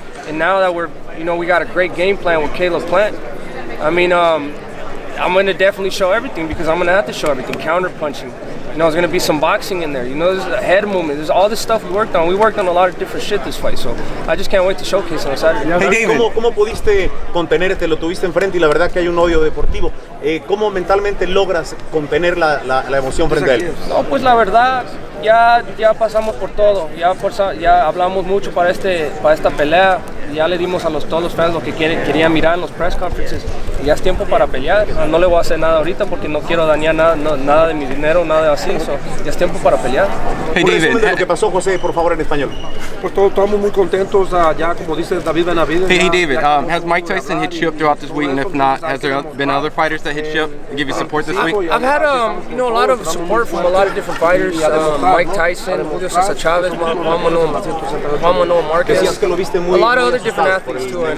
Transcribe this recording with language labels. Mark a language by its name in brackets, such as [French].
[English] And now that we got a great game plan with Caleb Plant. I mean, I'm going to definitely show everything because I'm going to have to show everything. Counter punching. There's going to be some boxing in there. There's a head movement. There's all this stuff we worked on. We worked on a lot of different shit this fight, so I just can't wait to showcase on Saturday. Hey, David. [Spanish] ¿Cómo pudiste contenerte? Lo tuviste enfrente y la verdad que hay un odio deportivo. ¿Cómo mentalmente logras contener la emoción frente a él? No, pues la verdad, ya pasamos por todo. Ya hablamos mucho para esta pelea. Ya le dimos a todos los fans lo que querían mirar en los [English] press conferences. [Spanish] Y ya es tiempo para pelear. No le voy a hacer nada ahorita porque no quiero dañar nada de mi dinero, nada así. Ya es tiempo para pelear. Hey, David, lo que pasó, José, por favor, en español. Pues todos estamos muy contentos, ya como dice David Benavidez. [English] Hey, David, has Mike Tyson hit you up throughout this week? And if not, has there been other fighters that hit you up and give you support this week? I've had a lot of support from a lot of different fighters. Mike Tyson, Julio Cesar Chavez, Juan Manuel Marquez, a lot of other different athletes too.